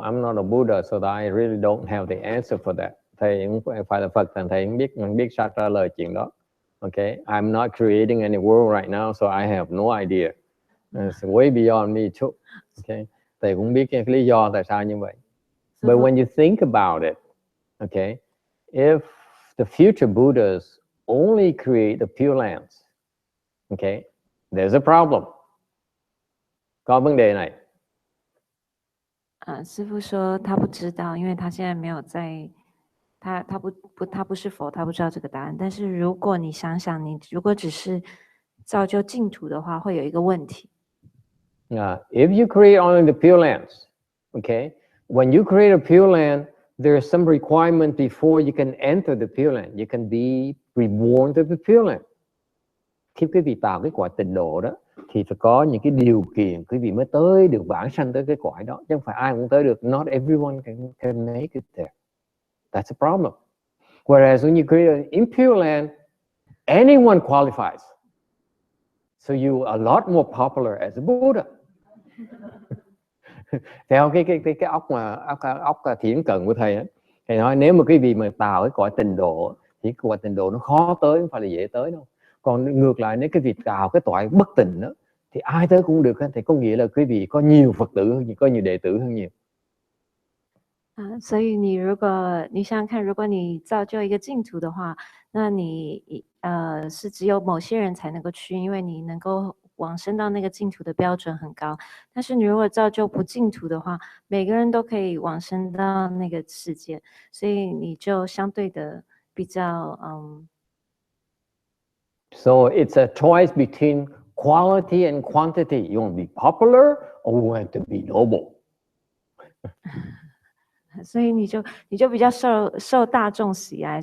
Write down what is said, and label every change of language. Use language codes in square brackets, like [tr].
[en] I'm not a Buddha, so that I really don't have the answer for that. [vi] Thầy cũng phải là Phật, thành thầy không biết sao trả lời chuyện đó. [en] Okay, I'm not creating any world right now, so I have no idea. It's way beyond me too. [vi] Okay, thầy cũng biết cái lý do tại sao như vậy. [en] But when you think about it, okay, if the future Buddhas only create the pure lands, okay, there's a problem. [vi] Có vấn đề này. [zh] 师父说他不知道，因为他现在没有在，他不是佛，他不知道这个答案。但是如果你想想，你如果只是造就净土的话，会有一个问题。 [en] If you create only the pure lands, okay, when you create a pure land, there is some requirement before you can enter the pure land. You can be reborn to the pure land. Khi quý vị tạo cái cõi tịnh độ đó, thì phải có những cái điều kiện quý vị mới tới được vãng sanh tới cái cõi đó, chứ không phải ai cũng tới được. Not everyone can make it there. That's a problem. Whereas when you create an impure land, anyone qualifies. So you are a lot more popular as a Buddha. [vi] Theo cái óc thiển cận của thầy ấy, thầy nói nếu mà quý vị mà tạo cái cõi tịnh độ thì cõi tịnh độ nó khó tới, không phải là dễ tới đâu. Còn ngược lại nếu cái việc tạo cái cõi bất tịnh đó thì ai tới cũng được, thì có nghĩa là quý vị có nhiều Phật tử hơn, có nhiều đệ tử hơn nhiều. [zh] 所以你如果你想想看，如果你造就一个净土的话，那你是只有某些人才能够去，因为你能够往生到那个净土的标准很高。但是你如果造就不净土的话，每个人都可以往生到那个世界，所以你就相对的比较 [en] So it's a choice between quality and quantity. You want to be popular or you want to be noble? [zh] 所以你就比较受大众喜爱。